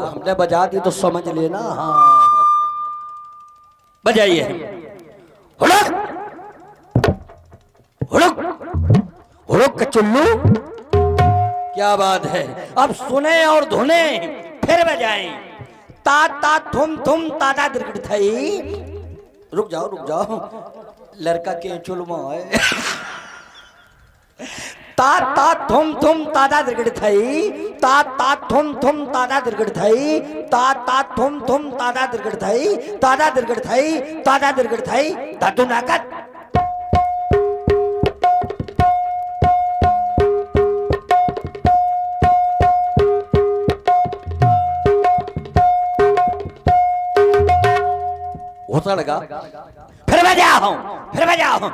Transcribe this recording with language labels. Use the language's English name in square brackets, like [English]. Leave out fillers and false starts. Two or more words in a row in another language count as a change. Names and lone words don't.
[Hindi] हमने बजा दी तो समझ लेना। हाँ बजाइए। हुड़क हुड़क हुड़क चुल्लू, क्या बात है। अब सुने और धुने फिर बजाएं। ता ता थुम थुम तादा दिरगड़ थई। रुक जाओ रुक जाओ, लड़का के चुलमा है। ता ता थुम थुम तादा दिरगड़ थई, ता ता थुम थुम तादा दिरगड़ थई, ता ता थुम थुम तादा दिरगड़ थई, तादा दिरगड़ थई, तादा दिरगड़ थई, धातु नाकत। लगा फिर बजाओ, फिर बजाओ।